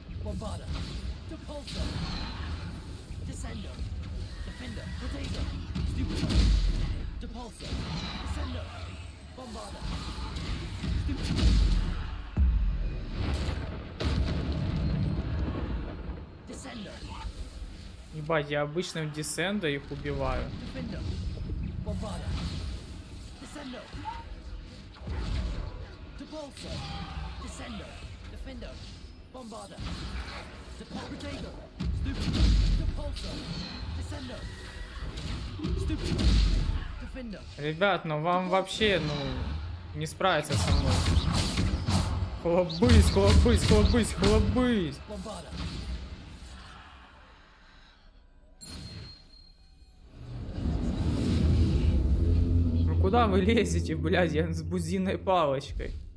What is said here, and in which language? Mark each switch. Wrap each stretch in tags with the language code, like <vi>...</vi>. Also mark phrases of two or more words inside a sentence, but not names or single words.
<ru>Bombarda. Depulso. Descendo. Defender. Protego. Stupido. Depulso. Descendo. Bombarda. Stupido. Descendo. Ебать, я обычно в Десендо их убиваю. Defender. Bombarda. Descendo. Depulso. Descendo. Defender. Bombarda. Protego. Stupido. Depulso. Descendo. Stupido. Defender. Ребят, ну вам вообще, ну, не справиться со мной. Хлобысь, хлобысь, хлобысь, хлобысь. Bombarda. Ну куда вы лезете, блядь, я с бузиной палочкой.</ru>